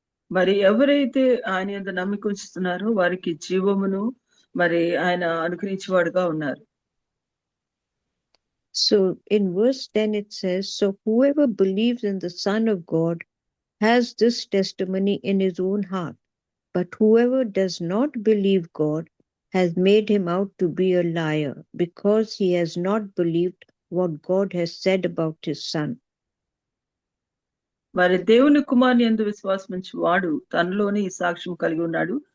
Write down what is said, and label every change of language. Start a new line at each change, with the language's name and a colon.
Telugu: మరి ఎవరైతే ఆయన యందు నమ్మిక ఉంచుతున్నారో వారికి జీవమును మరి ఆయన అనుగ్రహించేవాడుగా ఉన్నారు.
English: So in verse 10 it says, so whoever believes in the Son of God has this testimony in his own heart. But whoever does not believe God has made him out to be a liar, because he has not believed what God has said about his Son.
Telugu: మరి దేవుని కుమారుని యందు విశ్వాసం ఉంచి వాడు తనలోని ఈ సాక్ష్యం కలిగి ఉన్నాడు.